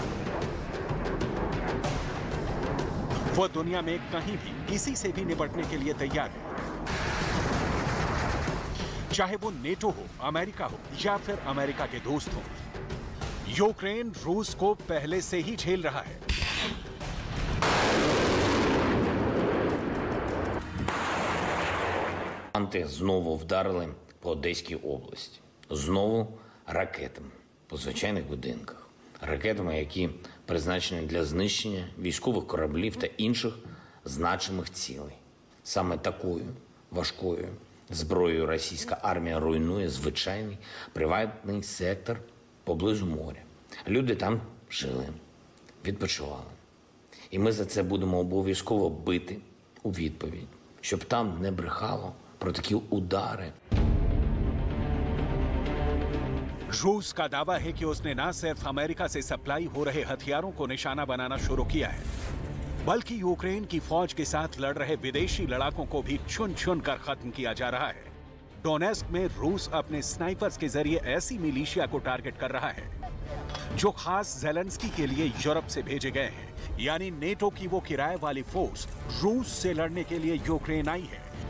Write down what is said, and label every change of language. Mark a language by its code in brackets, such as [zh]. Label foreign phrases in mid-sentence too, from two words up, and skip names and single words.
[hi] वो दुनिया में कहीं भी किसी से भी निपटने के लिए तैयार है, चाहे वो नेटो हो, अमेरिका हो या फिर अमेरिका के दोस्त हो। यूक्रेन रूस को पहले से ही झेल रहा है। [uk] Знову вдарили по Одеській області. Знову ракетами по звичайних будинках. Ракетами, які призначені для знищення військових кораблів та інших значимих цілей. Саме такою важкою зброєю російська армія руйнує звичайний приватний сектор поблизу моря. Люди там жили, відпочивали. І ми за це будемо обов'язково бити у відповідь, щоб там не брехало про такі удари. [hi] रूस का दावा है कि उसने न सिर्फ अमेरिका से सप्लाई हो रहे हथियारों को निशाना बनाना शुरू किया है, बल्कि यूक्रेन की फौज के साथ लड़ रहे विदेशी लड़ाकों को भी चुन चुन कर खत्म किया जा रहा है। डोनेस्क में रूस अपने स्नाइपर्स के जरिए ऐसी मिलिशिया को टारगेट कर रहा है जो खास ज़ेलेंस्की के लिए यूरोप से भेजे गए हैं, यानी नेटो की वो किराए वाली फोर्स रूस से लड़ने के लिए यूक्रेन आई है।